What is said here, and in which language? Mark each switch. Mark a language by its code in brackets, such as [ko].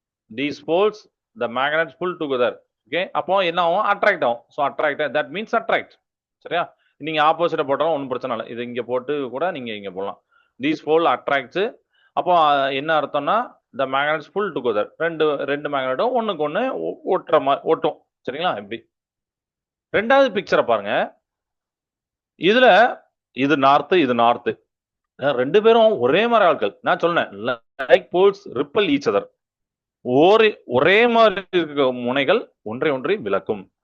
[en] these poles the magnets pull together. [ta] Okay, அப்போ என்ன ஆகும்? அட்ராக்ட் ஆகும். [en] So attract, that means attract. [ta] சரியா? நீங்க ஆப்போசிட்டா போட்டாலும் ஒன்றும் பிரச்சனை இல்லை. இது இங்க போட்டு கூட நீங்க இங்க போடலாம். [en] these pole attracts. [ta] அப்போ என்ன அர்த்தம்னா [en] the magnets pull together. [ta] ரெண்டு ரெண்டு மேக்னெட்டும் ஒண்ணுக்கு ஒண்ணு ஒட்டுற மாதிரி ஒட்டும். சரிங்களா? இப்படி. ரெண்டாவது பிக்சரை பாருங்க. இதுல இது நார்த்து, இது நார்த்து. ரெண்டு பேரும் ஒரே மாதிரி ஆட்கள். நான் சொன்னேன் [en] Like poles repel each other. [ta] ஒரே மாதிரி இருக்க முனைகள் ஒன்றை ஒன்றை விளக்கும்.